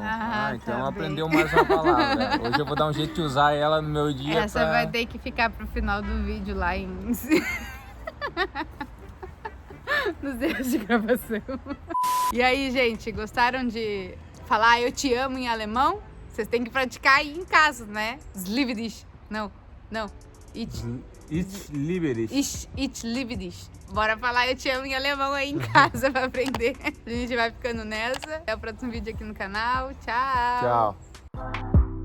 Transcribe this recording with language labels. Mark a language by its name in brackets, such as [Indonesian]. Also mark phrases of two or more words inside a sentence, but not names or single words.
[Portuguese] Então aprendeu mais uma palavra. Hoje eu vou dar um jeito de usar ela no meu dia. Essa vai ter que ficar pro final do vídeo lá nos erros de gravação. E aí, gente, gostaram de falar eu te amo em alemão? Vocês têm que praticar aí em casa, né? [German] Ich liebe dich. Ich liebe dich. [Portuguese] Bora falar eu te amo em alemão aí em casa pra aprender. A gente vai ficando nessa. Até o próximo vídeo aqui no canal. Tchau. Tchau.